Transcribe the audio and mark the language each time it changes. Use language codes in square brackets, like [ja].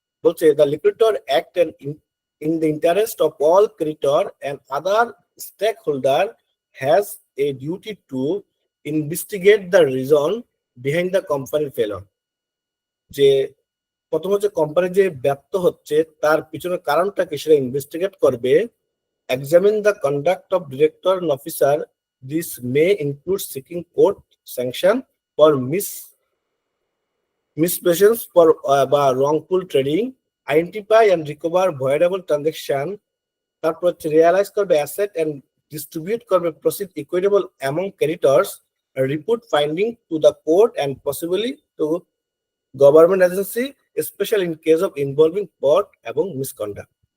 [en] বলছে the liquidator act in the interest of all creditor and other stakeholder has a duty to investigate the reason behind the কোম্পানির failure. [bn] যে প্রথম হচ্ছে company যে ব্যর্থ হচ্ছে তার পিছনের কারণটা কি সেটা ইনভেস্টিগেট করবে। [en] Examine the conduct of director and officer, this may include seeking court sanction for misprisions for বা wrongful trading, identify and recover voidable transaction, তারপর হচ্ছে realise করবে asset and distribute করবে proceed equitable among creditors, report finding to the court and possibly to government agency, special in case of involving fraud এবং misconduct.